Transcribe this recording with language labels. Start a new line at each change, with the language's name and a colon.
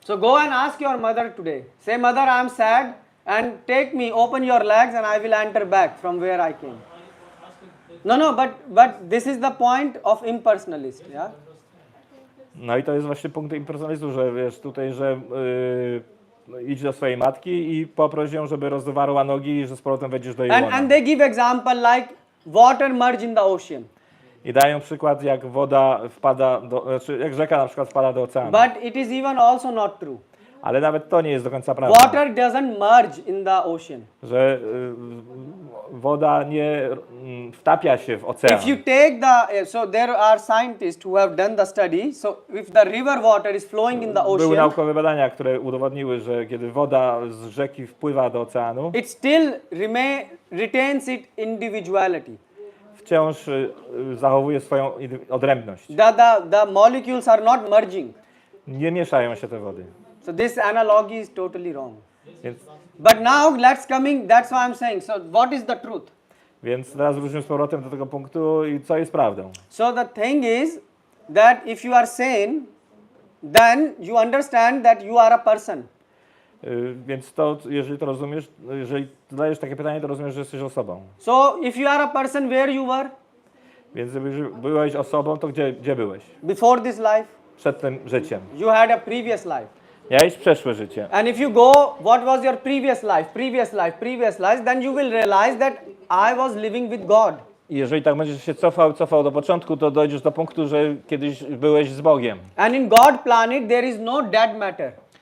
English: So go and ask your mother today. Say, mother, I am sad and take me, open your legs and I will enter back from where I came. No, but this is the point of impersonalist, yeah?
Polish: No i to jest właśnie punkt impersonalizmu, że wiesz tutaj, że idź do swojej matki i poproś ją, żeby rozwarła nogi i że z powrotem wejdziesz do jej łona.
English: And they give example like water merge in the ocean.
Polish: I dają przykład, jak woda wpada znaczy jak rzeka na przykład wpada do oceanu.
English: But it is even also not true.
Polish: Ale nawet to nie jest do końca prawda.
English: Water doesn't merge in the ocean.
Polish: Że woda nie wtapia się w ocean.
English: If you take the, so there are scientists who have done the study, so if the river water is flowing in the
Polish: Były
English: ocean,
Polish: naukowe badania, które udowodniły, że kiedy woda z rzeki wpływa do oceanu,
English: it still retains its individuality.
Polish: wciąż zachowuje swoją odrębność.
English: The molecules are not merging.
Polish: Nie mieszają się te wody.
English: So this analogy is totally wrong.
Polish: Więc,
English: But now that's why I'm saying, so what is the truth?
Polish: więc teraz wrócimy z powrotem do tego punktu i co jest prawdą.
English: So the thing is that if you are sane, then you understand that you are a person.
Polish: Więc to, jeżeli to rozumiesz, jeżeli zadajesz takie pytanie, to rozumiesz, że jesteś osobą.
English: So if you are a person, where you were?
Polish: Więc gdyby byłeś osobą, to gdzie byłeś?
English: Before this life?
Polish: Przed tym życiem.
English: You had a previous life.
Polish: Miałeś przeszłe życie.
English: And if you go, what was your previous life, then you will realize that I was living with God.
Polish: I jeżeli tak będziesz się cofał do początku, to dojdziesz do punktu, że kiedyś byłeś z Bogiem.
English: And in God planet there is no dead matter.